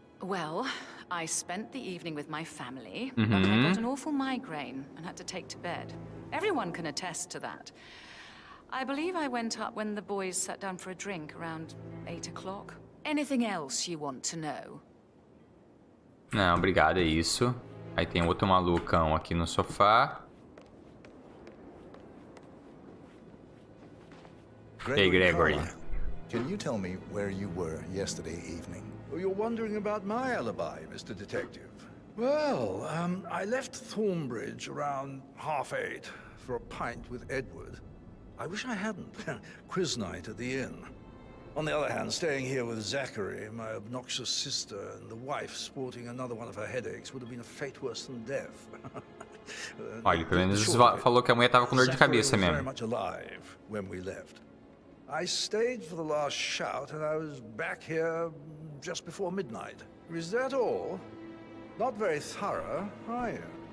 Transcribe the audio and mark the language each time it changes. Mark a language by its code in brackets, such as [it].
[en] Well, I spent the evening with my family, but I got an awful migraine and had to take to bed. Everyone can attest to that. I believe I went up when the boys sat down for a drink around 8 o'clock. Anything else you want to know? [pt] Não, obrigado, é isso. Aí tem outro malucão aqui no sofá. [en] Hey, Gregory. Can you tell me where you were yesterday evening? Oh, you're wondering about my alibi, Mr. Detective. Well, I left Thornbridge around 8:30 for a pint with Edward. I wish I hadn't. Quiz night at the inn. On the other hand, staying here with Zachary, my obnoxious sister, and the wife sporting another one of her headaches would have been a fate worse than death. [pt] Olha, pelo menos falou que a mulher tava com dor de cabeça mesmo. [en] Very much alive when we left. I stayed for the last shout and I was back here just before midnight. Is that all? Not very thorough, are you?